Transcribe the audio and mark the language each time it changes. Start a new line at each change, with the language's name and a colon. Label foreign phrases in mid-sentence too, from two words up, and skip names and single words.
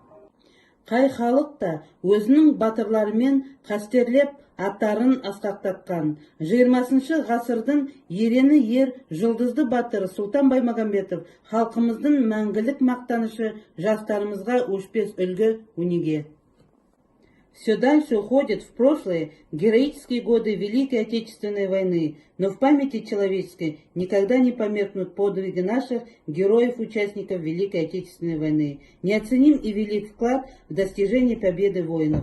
Kazakh: Қай халық та өзінің батырларымен қастерлеп аттарын асқақтатқан. 20-шы ғасырдың ерені ер жұлдызды батыр Сұлтан Баймағамбетов халқымыздың мәңгілік мақтанышы, жастарымызға өшпес үлгі өнеге.
Russian: Все дальше уходят в прошлое героические годы Великой Отечественной войны, но в памяти человеческой никогда не померкнут подвиги наших героев-участников Великой Отечественной войны. Неоценим и велик вклад в достижение победы воинов.